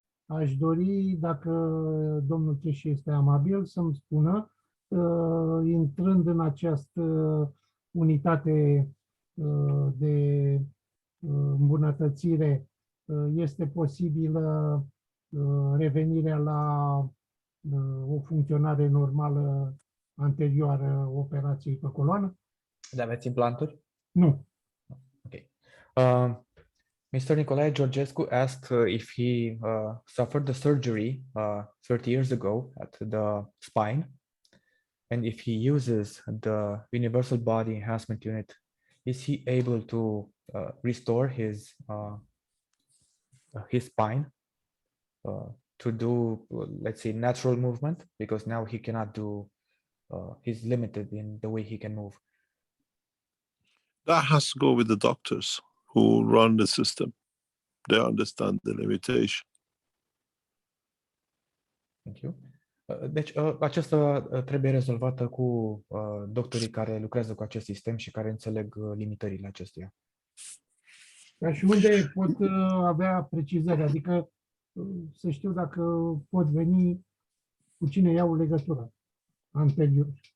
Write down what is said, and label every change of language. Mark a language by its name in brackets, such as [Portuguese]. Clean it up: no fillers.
[Romanian] Aș dori, dacă domnul Keshe este amabil, să-mi spună, intrând în această unitate de îmbunătățire, este posibilă revenirea la o funcționare normală anterioară operației pe coloană? De aveți implanturi? Nu. [English] Okay. Mr. Nicolae Georgescu asked if he suffered the surgery 30 years ago at the spine, and if he uses the Universal Body Enhancement Unit, is he able to restore his spine to do, let's say, natural movement? Because now he cannot do, he's limited in the way he can move. That has to go with the doctors who run the system. They understand the limitation. Thank you. [Romanian] Deci, aceasta trebuie rezolvată cu doctorii care lucrează cu acest sistem și care înțeleg limitările acestuia. Dar și unde pot avea precizări? Adică să știu dacă pot veni, cu cine iau legătura anterior.